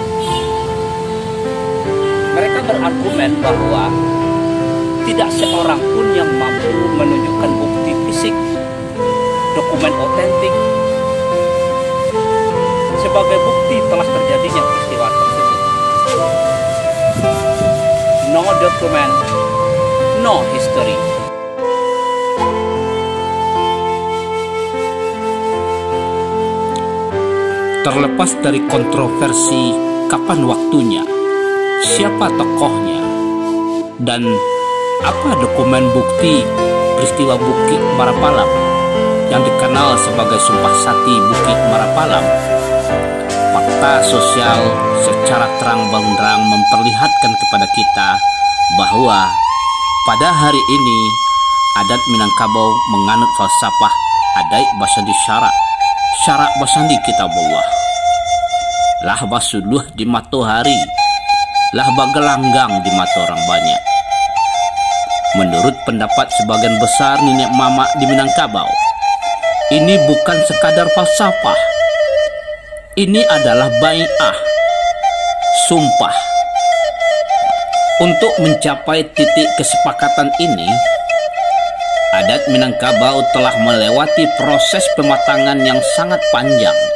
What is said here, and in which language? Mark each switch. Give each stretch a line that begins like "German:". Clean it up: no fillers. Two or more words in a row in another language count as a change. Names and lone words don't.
Indonesian: Mereka berargumen bahwa tidak seorang pun yang mampu menunjukkan bukti fisik, dokumen otentik sebagai bukti telah terjadinya peristiwa tersebut.
English: No document, no history.
Indonesian: Terlepas dari kontroversi kapan waktunya, siapa tokohnya, dan apa dokumen bukti peristiwa Bukit Marapalam yang dikenal sebagai Sumpah Sakti Bukit Marapalam, fakta sosial secara terang benderang memperlihatkan kepada kita bahwa pada hari ini adat Minangkabau menganut falsafah
Minangkabau: adat basandi syarak basandi kitabullah. Lah basuluh di matahari, lah bagelanggang di mata orang banyak.
Indonesian: Menurut pendapat sebagian besar nenek mama di Minangkabau, ini bukan sekadar falsafah. Ini adalah bai'ah, sumpah. Untuk mencapai titik kesepakatan ini, adat Minangkabau telah melewati proses pematangan yang sangat panjang.